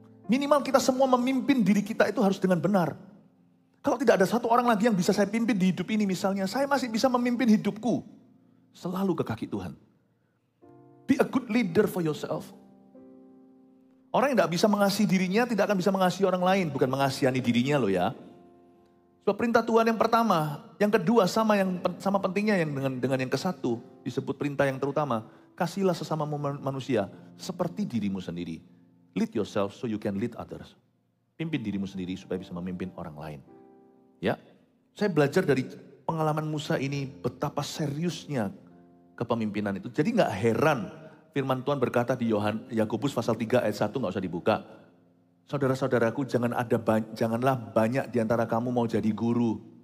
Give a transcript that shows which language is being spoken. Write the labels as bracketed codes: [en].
[id] Minimal kita semua memimpin diri kita itu harus dengan benar. Kalau tidak ada satu orang lagi yang bisa saya pimpin di hidup ini misalnya, saya masih bisa memimpin hidupku. Selalu ke kaki Tuhan. [en] Be a good leader for yourself. [id] Orang yang tidak bisa mengasihi dirinya tidak akan bisa mengasihi orang lain. Bukan mengasihani dirinya loh ya. Sebab perintah Tuhan yang pertama, yang kedua sama pentingnya yang dengan yang ke-1 disebut perintah yang terutama. Kasihilah sesama manusia seperti dirimu sendiri. [en] Lead yourself so you can lead others. [id] Pimpin dirimu sendiri supaya bisa memimpin orang lain. Ya, saya belajar dari pengalaman Musa ini betapa seriusnya kepemimpinan itu. Jadi nggak heran firman Tuhan berkata di Yakobus pasal 3 ayat 1 nggak usah dibuka. Saudara-saudaraku janganlah banyak di antara kamu mau jadi guru.